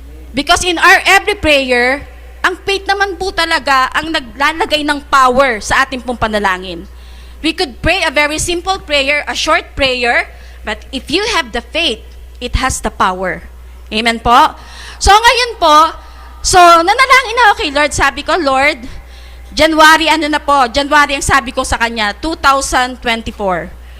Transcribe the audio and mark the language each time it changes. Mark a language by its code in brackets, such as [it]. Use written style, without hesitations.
[en] Because in our every prayer, [tl] ang faith naman po talaga ang naglalagay ng power sa ating pong panalangin. [en] We could pray a very simple prayer, a short prayer, but if you have the faith, it has the power. [tl] Amen po? So ngayon po, nanalangin na ako kay Lord. Sabi ko, Lord, January ang sabi ko sa kanya, 2024.